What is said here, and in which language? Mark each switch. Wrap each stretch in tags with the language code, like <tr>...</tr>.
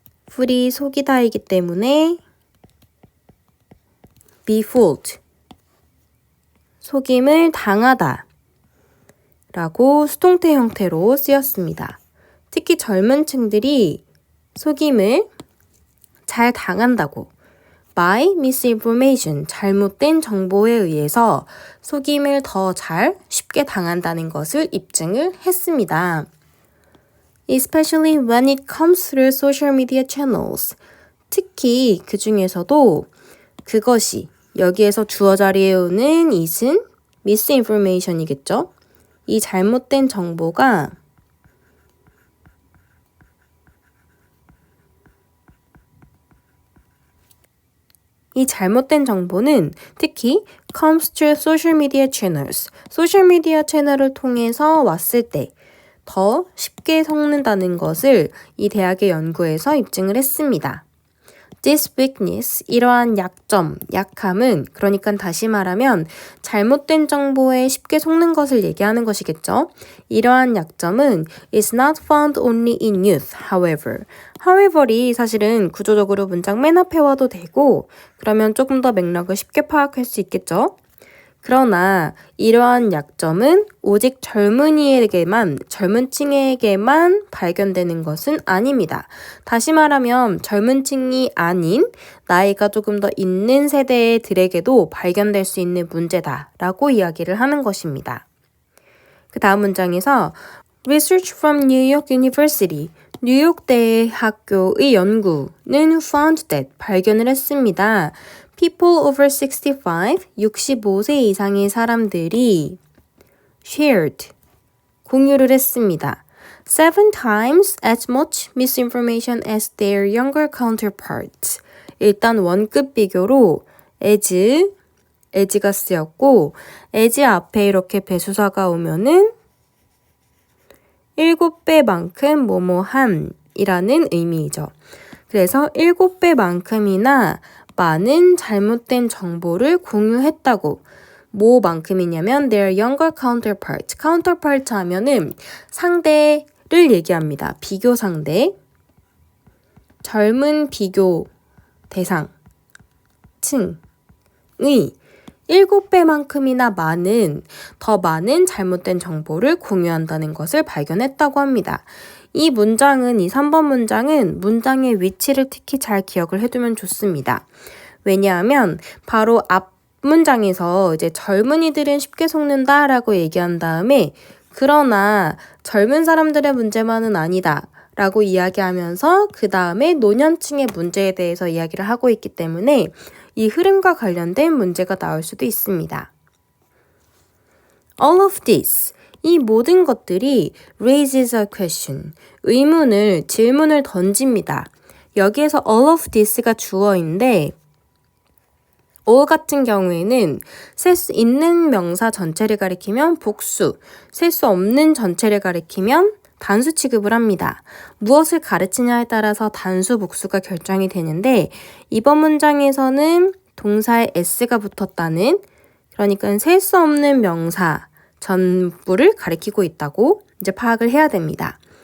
<ko>fool이 속이다이기 때문에</ko> <en>be fooled,</en> <ko>속임을 당하다 라고 수동태 형태로 쓰였습니다. 특히 젊은 층들이 속임을 잘 당한다고</ko> <en>by misinformation,</en> <ko>잘못된 정보에 의해서 속임을 더 잘 쉽게 당한다는 것을 입증을 했습니다.</ko> <en>Especially when it comes through social media channels.</en> <ko>특히 그 중에서도 그것이 여기에서 주어 자리에 오는 it은 misinformation이겠죠. 이 잘못된 정보가 이 잘못된 정보는 특히</ko> <en>comes through social media channels.</en> <ko>소셜미디어 채널을 통해서 왔을 때 더 쉽게 속는다는 것을 이 대학의 연구에서 입증을 했습니다.</ko> <en>This weakness,</en> <ko>이러한 약점, 약함은 그러니까 다시 말하면 잘못된 정보에 쉽게 속는 것을 얘기하는 것이겠죠. 이러한 약점은</ko> <en>is not found only in youth, however.</en> <ko>however이 사실은 구조적으로 문장 맨 앞에 와도 되고 그러면 조금 더 맥락을 쉽게 파악할 수 있겠죠. 그러나 이러한 약점은 오직 젊은 층에게만 발견되는 것은 아닙니다. 다시 말하면 젊은 층이 아닌 나이가 조금 더 있는 세대들에게도 발견될 수 있는 문제다라고 이야기를 하는 것입니다. 그 다음 문장에서</ko> <en>Research from New York University,</en> <ko>뉴욕 대학교의 연구는</ko> <en>found that,</en> <ko>발견을 했습니다.</ko> <en>People over 65,</en> <ko>65세 이상의 사람들이 shared, 공유를 했습니다.</ko> <en>7 times as much misinformation as their younger counterparts.</en> <ko>일단 원급 비교로 as가 쓰였고 as 앞에 이렇게 배수사가 오면은 7배만큼 뭐뭐함이라는 의미이죠. 그래서 7배만큼이나 많은 잘못된 정보를 공유했다고. 뭐만큼이냐면</ko> <en>their younger counterpart.</en> <ko>counterpart 하면은 상대를 얘기합니다. 비교 상대. 젊은 비교 대상. 층의 7배만큼이나 더 많은 잘못된 정보를 공유한다는 것을 발견했다고 합니다. 이 3번 문장은 문장의 위치를 특히 잘 기억을 해두면 좋습니다. 왜냐하면 바로 앞 문장에서 이제 젊은이들은 쉽게 속는다 라고 얘기한 다음에 그러나 젊은 사람들의 문제만은 아니다 라고 이야기하면서 그 다음에 노년층의 문제에 대해서 이야기를 하고 있기 때문에 이 흐름과 관련된 문제가 나올 수도 있습니다.</ko> <en>All of this,</en> <ko>이 모든 것들이</ko> <en>raises a question,</en> <ko>질문을 던집니다. 여기에서 all of this가 주어인데 all 같은 경우에는 셀 수 있는 명사 전체를 가리키면 복수, 셀 수 없는 전체를 가리키면 단수 취급을 합니다. 무엇을 가르치냐에 따라서 단수, 복수가 결정이 되는데 이번 문장에서는 동사에 s가 붙었다는, 그러니까 셀 수 없는 명사 전부를 가리키고 있다고 이제 파악을 해야 됩니다.</ko>